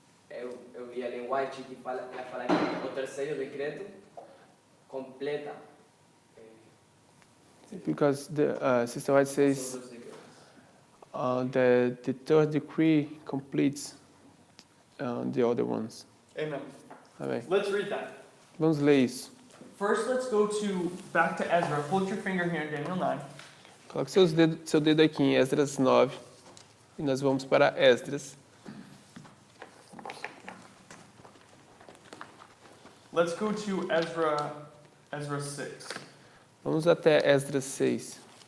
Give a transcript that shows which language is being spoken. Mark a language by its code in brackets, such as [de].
[pt] Eu vi ali em White que fala que o terceiro decreto completa [en] Because the Sister White says [pt] todos os decretos. [en] the third decree completes the other ones. Amen. [pt] Amém. [en] Let's read that. [pt] Vamos ler isso. [en] First, let's go back to Ezra. Hold your finger here in Daniel 9. [pt] Coloque seu dedo aqui em Esdras 9. E nós vamos para Esdras. [en] Let's go to Ezra 6. [pt] Vamos até Esdras 6.